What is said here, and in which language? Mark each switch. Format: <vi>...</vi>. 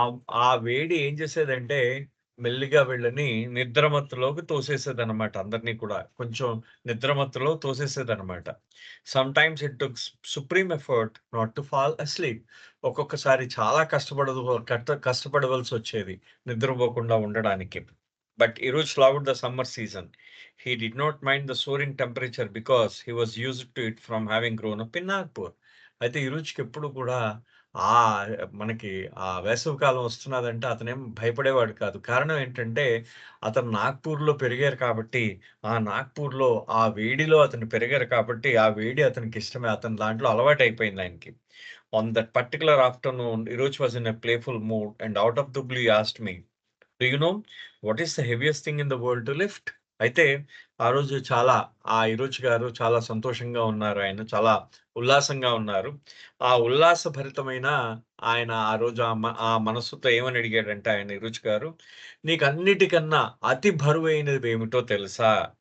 <te>ఆ వేడి ఏం చేసేదంటే మెల్లిగా వీళ్ళని నిద్రమత్తులోకి తోసేసేదనమాట అందరిని కూడా. కొంచెం నిద్రమత్తులో తోసేసేదనమాట.</te> <en>Sometimes it took supreme effort not to fall asleep.</en> <te>ఒక్కొక్కసారి చాలా కష్టపడవలసొచ్చేది నిద్రపోకుండా ఉండడానికి.</te> <en>But ఈరోజు loved the summer season. He did not mind the soaring temperature because he was used to it from having grown up in Nagpur.</en> <te>అయితే ఈ రుచికెప్పుడు కూడా మనకి వేసవికాలం వస్తున్నదంటే అతనేం భయపడేవాడు కాదు. కారణం ఏంటంటే అతను నాగ్పూర్‌లో పెరిగారు కాబట్టి, నాగ్పూర్‌లో ఆ వేడిలో అతను పెరిగారు కాబట్టి, ఆ వేడి అతనికిష్టమే. అతను దాంట్లో అలవాటయిపోయింది ఆయనకి.</te> <en>On that particular afternoon, Iroch was in a playful mood and out of the blue he asked me, "Do you know what is the heaviest thing in the world to lift?"</en> <te>అయితే ఆ రోజు ఈరోజు గారు చాలా సంతోషంగా ఉన్నారు. ఆయన చాలా ఉల్లాసంగా ఉన్నారు. ఆ ఉల్లాసభరితమైన ఆయన ఆ రోజు ఆ మనస్సుతో ఏమని అడిగాడంటే ఆయన ఈరోజు గారు, "నీకన్నిటికన్నా అతి బరువైనదేమిటో తెలుసా?</te>